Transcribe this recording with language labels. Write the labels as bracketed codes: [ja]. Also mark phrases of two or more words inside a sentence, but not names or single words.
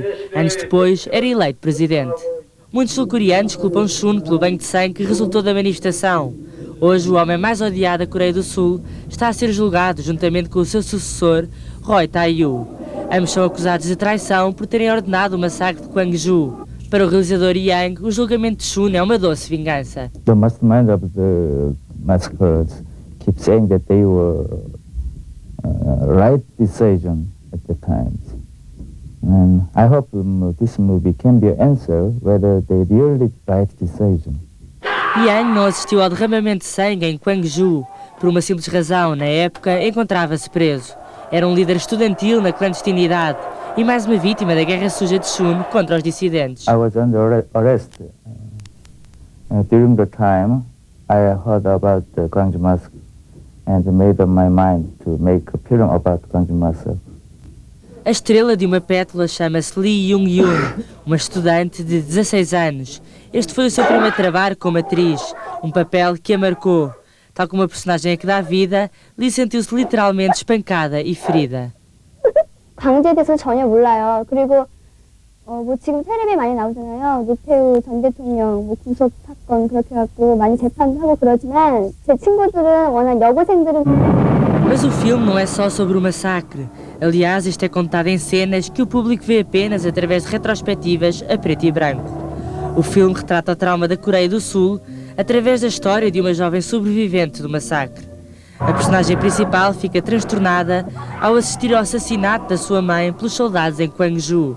[pt] Anos depois, era eleito presidente. Muitos sul-coreanos culpam Chun pelo banho de sangue que resultou da manifestação. Hoje, o homem mais odiado da Coreia do Sul está a ser julgado juntamente com o seu sucessor, Roy Tae-woo. Ambos são acusados de traição por terem ordenado o massacre de Gwangju. Para o realizador Yang, o julgamento de Chun é uma doce vingança. [en] The mastermind of the massacres keep saying that they were right decision at the time. And I hope this movie can be an answer whether they really right decision. [pt] Yang não assistiu ao derramamento de sangue em Gwangju. Por uma simples razão, na época, encontrava-se preso. Era um líder estudantil na clandestinidade e mais uma vítima da guerra suja de Chun contra os dissidentes. [en] I was under arrest. During the time, I heard about the Gwangju massacre and made up my mind to make a film about Gwangju massacre. [pt] A estrela de Uma Pétala chama-se Lee Jung-yoon, uma estudante de 16 anos. Este foi o seu primeiro trabalho como atriz, um papel que a marcou. Tal como a personagem a que dá vida, Lee sentiu-se literalmente espancada e ferida. [ko] 강제에 대해서 전혀 몰라요. 그리고 지금 텔레비에 많이 나오잖아요. 노태우 전 대통령 구속 사건 그렇게 갖고 많이 재판도 하고 그러지만 제 친구들은 워낙 여고생들은. [pt] Mas o filme não é só sobre o massacre. Aliás, isto é contado em cenas que o público vê apenas através de retrospectivas a preto e branco. O filme retrata o trauma da Coreia do Sul através da história de uma jovem sobrevivente do massacre. A personagem principal fica transtornada ao assistir ao assassinato da sua mãe pelos soldados em Gwangju.